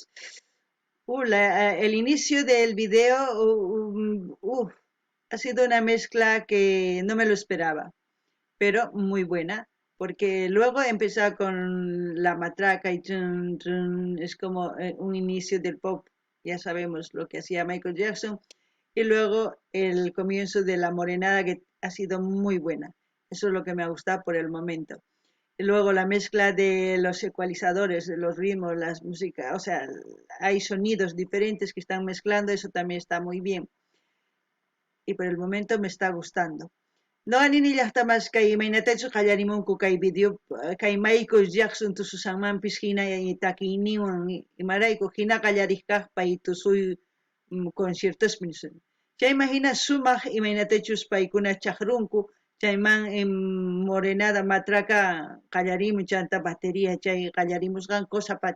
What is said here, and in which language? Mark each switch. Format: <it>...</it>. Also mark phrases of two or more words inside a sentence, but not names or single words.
<es>El inicio del video ha sido una mezcla que no me lo esperaba, pero muy buena, porque luego empezó con la matraca y es como un inicio del pop, ya sabemos lo que hacía Michael Jackson, y luego el comienzo de la morenada que ha sido muy buena. Eso es lo que me ha gustado por el momento. Y luego la mezcla de los ecualizadores, de los ritmos, las músicas, o sea, hay sonidos diferentes que están mezclando, eso también está muy bien. Y por el momento me está gustando.</es> <qu>No anini llaqtamas kay imaynatachus qallarimunku kay video kay Michael Jackson tususanmanpis hina takiyniwan imarayku hina qallarisqaqpay tusuy conciertos nisun. Chayman hina sumaq imaynatachus paykuna chaqrunku chayman morenada matraca qallarimun chanta batería chay qallarimusqan cosa pacha.</qu>